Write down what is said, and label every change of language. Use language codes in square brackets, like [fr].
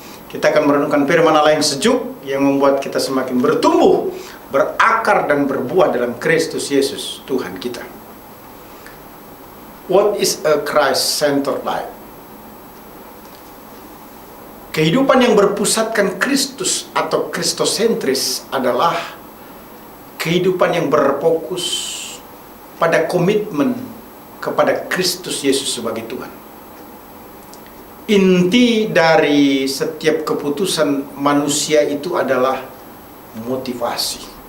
[id] Kita akan merenungkan firman Allah yang sejuk, yang membuat kita semakin bertumbuh, berakar dan berbuah dalam Kristus Yesus Tuhan kita. [en] What is a Christ-centered life? [id] Kehidupan yang berpusatkan Kristus atau Kristosentris adalah kehidupan yang berfokus pada komitmen kepada Kristus Yesus sebagai Tuhan. Inti dari setiap keputusan manusia itu adalah motivasi.